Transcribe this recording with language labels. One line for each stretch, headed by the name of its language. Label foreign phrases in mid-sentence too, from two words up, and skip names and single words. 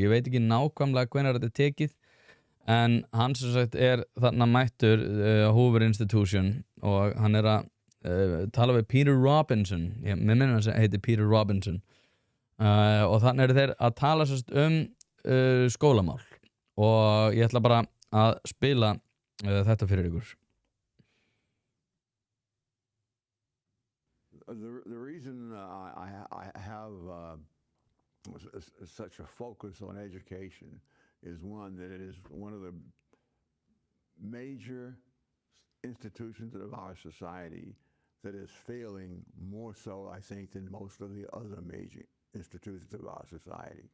Icelandic: Ég veit ekki nákvæmlega hvenær þetta tekið en hann sem sagt þarna mættur Hoover Institution og hann að tala við Peter Robinson. Mér minnir hann heitir Peter Robinson og þannig eru þeir að tala sérst skólamál og ég ætla bara að spila þetta fyrir ykkur.
English: The reason I have such a focus on education is one, that it is one of the major institutions of our society that is failing more so, I think, than most of the other major institutions of our society.